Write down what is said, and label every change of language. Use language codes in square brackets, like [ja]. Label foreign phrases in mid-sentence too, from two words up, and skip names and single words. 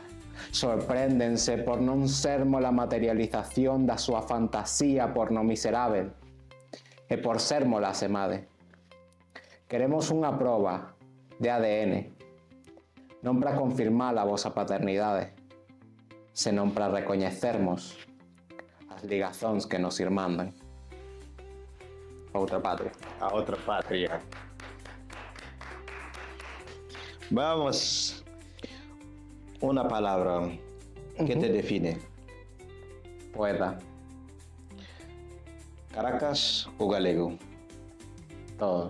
[gl] Sorpréndense por non sermos a materialización da súa fantasía porno miserável e por sermos a semade. Queremos unha proba de ADN, non para confirmar a vosa paternidade, senón para recoñecermos as ligazóns que nos irmandan. A outra patria. [es] A otra patria. Vamos. Una palabra que te define. Poeta. Caracas o galego. Todo.